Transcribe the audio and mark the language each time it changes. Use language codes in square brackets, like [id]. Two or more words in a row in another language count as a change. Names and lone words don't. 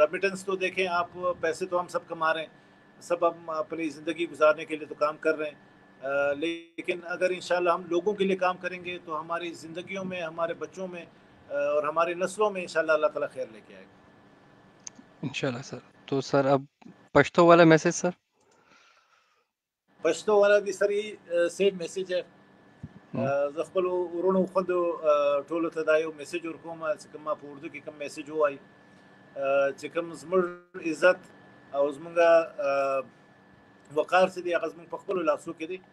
[ur] ریمیٹنس تو دیکھیں آپ, پیسے تو ہم سب کما رہے ہیں, سب ہم اپنی زندگی گزارنے کے لیے تو کام کر رہے ہیں, لیکن اگر انشاءاللہ ہم لوگوں کے لیے کام کریں گے تو ہماری زندگیوں میں, ہمارے بچوں میں اور ہماری نسلوں میں انشاءاللہ اللہ تعالیٰ خیر لے کے آئے گا انشاءاللہ سر. تو سر اب پشتو والا میسج سر. [ps] پښتو والا دي سر یې سیټ میسج زه خپل ورونو خوندو ټولو ته دا یو میسج ورکوم چې کوم په اردو کې کوم میسج وایي چې کوم زموږ عزت او زموږ وقار څه دی هغه زموږ په خپلو لاسو کې دی.